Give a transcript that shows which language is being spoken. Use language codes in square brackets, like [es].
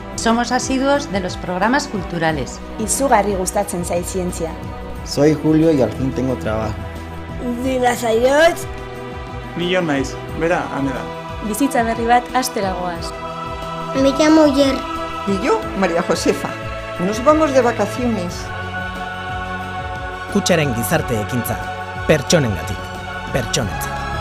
[es] Somos asiduos de los programas culturales. [eu] Izugarri gustatzen zait zientzia. [es] Soy Julio y al fin tengo trabajo. Dina zaiotz. [eu] Ni Jon naiz, bera, ane da. Bizitza berri bat hastera goaz. [es] Me llamo Yer. Y yo, María Josefa. Nos vamos de vacaciones. [eu] Kutxaren gizarte ekintza, pertsonengatik, pertsonentzat.